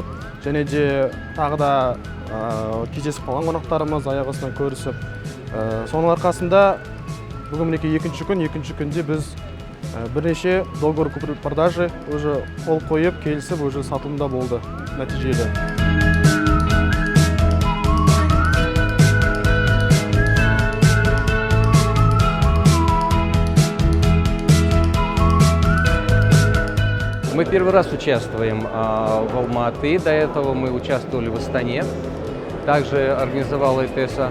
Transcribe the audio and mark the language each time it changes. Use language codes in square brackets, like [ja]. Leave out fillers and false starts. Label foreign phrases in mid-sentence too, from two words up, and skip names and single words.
[kk] Және де тағы да кездесіп қалған қонақтарымыз аяқ астынан көрісіп. Соның арқасында бүгін мінекей екінші күнде біз бірнеше [ru] договор купли-продажи уже [kk] қол қойып, келісіп, уже сатылымда болды нәтижелі. [ru] Мы первый раз участвуем в Алматы, до этого мы участвовали в Астане, также организовала ИТЭСа.